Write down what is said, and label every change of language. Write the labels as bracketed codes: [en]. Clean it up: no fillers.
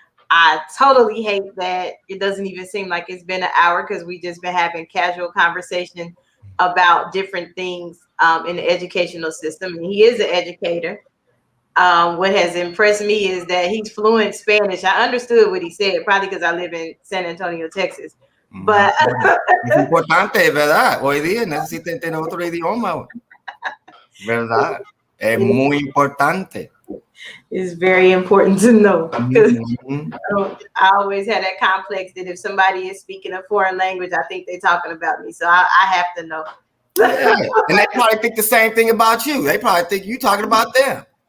[en] I totally hate that it doesn't even seem like it's been an hour, because we just been having casual conversation about different things in the educational system. And he is an educator. What has impressed me is that he's fluent Spanish. I understood what he said, probably because I live in San Antonio, Texas. But [es] es importante, ¿verdad? Hoy día necesita entender otro idioma, ¿verdad? Es muy importante. [en] It's very important to know, because I always had that complex that if somebody is speaking a foreign language, I think they're talking about me. So I have to know. Yeah. And they probably think the same thing about you. They probably think you talking about them.